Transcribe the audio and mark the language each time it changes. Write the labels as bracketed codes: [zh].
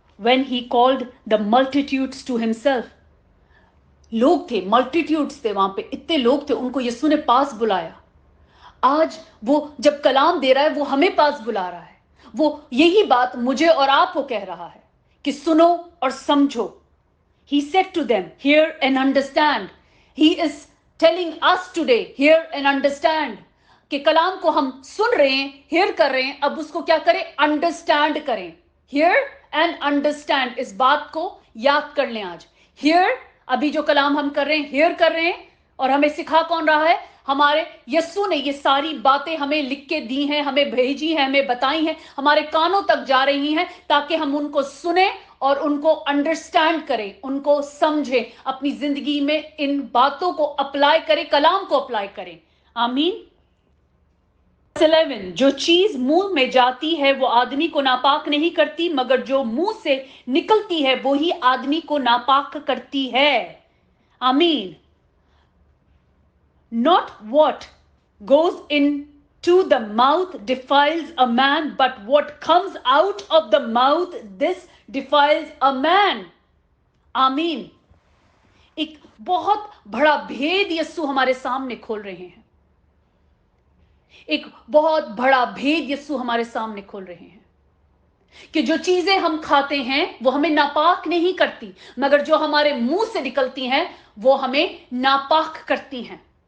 [en] When he called the multitudes to himself, [hi] लोग थे, multitudes थे वहां पे, इतने लोग थे, उनको यीशु ने पास बुलाया। आज वो जब कलाम दे रहा है, वो हमें पास बुला रहा है। वो यही बात मुझे और आपको कह रहा है कि सुनो और समझो। [en] He said to them, hear and understand. He is telling us today, hear and understand. [hi] कि कलाम को हम सुन रहे हैं, [en] hear [hi] कर रहे हैं, अब उसको क्या करें? understand करें। [en] hear and understand, [hi] इस बात को याद कर लें आज। [en] hear, [hi] अभी जो कलाम हम कर रहे हैं, hear कर रहे हैं, और हमें सिखा कौन रहा है? हमारे यीशु ने ये सारी बातें हमें लिख के दी हैं, हमें भेजी हैं, हमें बताई हैं, हमारे कानों तक जा रही हैं, ताकि हम उनको सुने और उनको अंडरस्टैंड करें, उनको समझें, अपनी जिंदगी में इन बातों को अप्लाई करें, कलाम को अप्लाई करें। आमीन। 11, जो चीज मुंह में जाती है वो आदमी को नापाक नहीं करती, मगर जो मुंह से निकलती है वो ही आदमी को नापाक करती है। आमीन। [en] Not what goes into the mouth defiles a man, but what comes out of the mouth, this defiles a man. [hi] आमीन। एक बहुत बड़ा भेद यीशु हमारे सामने खोल रहे हैं। एक बहुत बड़ा भेद यीशु हमारे सामने खोल रहे हैं कि जो चीजें हम खाते हैं वो हमें नापाक नहीं करती, मगर जो हमारे मुंह से निकलती हैं वो हमें नापाक करती हैं।